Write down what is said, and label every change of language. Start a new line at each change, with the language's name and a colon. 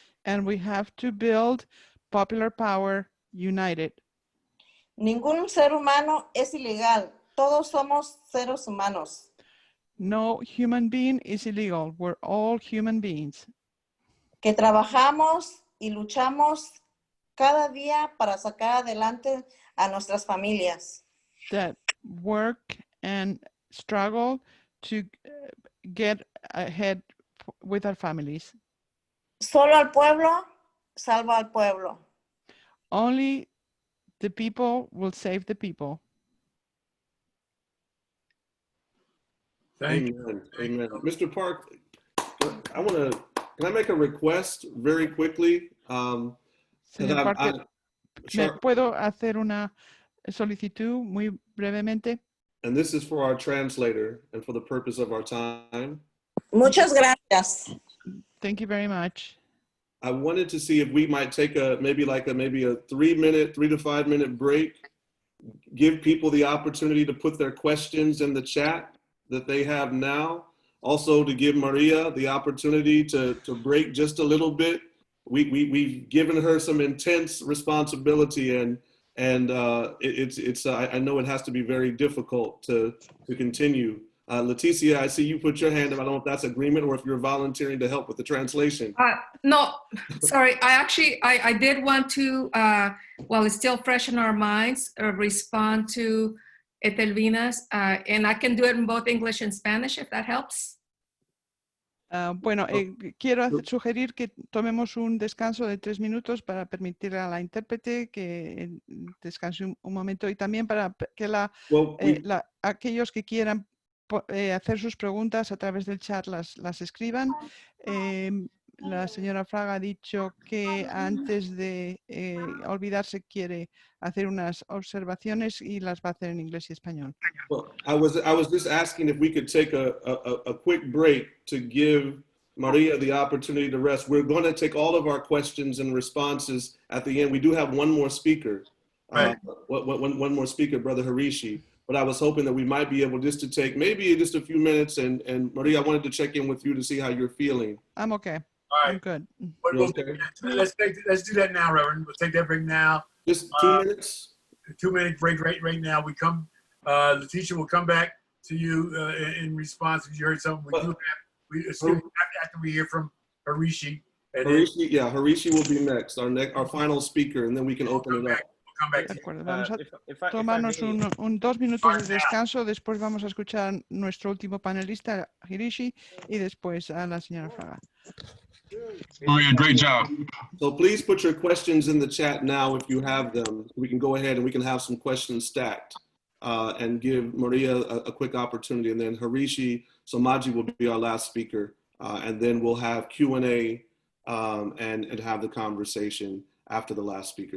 English: And we have to build popular power united.
Spanish: Ningún ser humano es ilegal. Todos somos seres humanos.
English: No human being is illegal. We're all human beings.
Spanish: Que trabajamos, y luchamos cada día para sacar adelante a nuestras familias.
English: that work and struggle to get ahead with our families.
Spanish: Solo al pueblo salva al pueblo.
English: Only the people will save the people. Thank Amen. Amen. Mr. Park, can I make a request very quickly?
Spanish: Señor Parker, ¿puedo hacer una solicitud muy brevemente?
English: And this is for our translator and for the purpose of our time.
Spanish: Muchas gracias.
English: Thank you very much. I wanted to see if we might take maybe a 3 to 5 minute break, give people the opportunity to put their questions in the chat that they have now. Also to give Maria the opportunity to break just a little bit. We've given her some intense responsibility and I know it has to be very difficult to continue. Leticia, I see you put your hand up. I don't know if that's agreement or if you're volunteering to help with the translation. No, sorry. I did want to, while it's still fresh in our minds, respond to Etelvina's, and I can do it in both English and Spanish, if that helps.
Spanish: Bueno, quiero sugerir que tomemos un descanso de 3 minutos para permitir a la intérprete que descanse un momento y también para que aquellos que quieran hacer sus preguntas a través del chat las escriban. La señora Fraga ha dicho que antes de olvidarse quiere hacer unas observaciones y las va a hacer en inglés y español.
English: Well, I was just asking if we could take a quick break to give Maria the opportunity to rest. We're going to take all of our questions and responses at the end. We do have one more speaker, right. One more speaker, Brother Harishi. But I was hoping that we might be able just to take maybe just a few minutes. And Maria, I wanted to check in with you to see how you're feeling. I'm okay. All right. I'm good. Okay? Let's do that now, Reverend. We'll take that break now. Just 2 minutes. 2 minute break right now. We come. Leticia will come back to you in response if you heard something. After we hear from Harishi. Harishi will be next, our final speaker, and then we can open it up.
Spanish: De acuerdo, vamos a tomarnos 2 minutos de descanso, después vamos a escuchar nuestro último panelista, Hirishi, y después a la señora Fraga.
English: Maria, great job. So please put your questions in the chat now if you have them. We can go ahead and we can have some questions stacked and give Maria a quick opportunity, and then Harishi Somaji will be our last speaker, and then we'll have Q&A and have the conversation after the last speaker.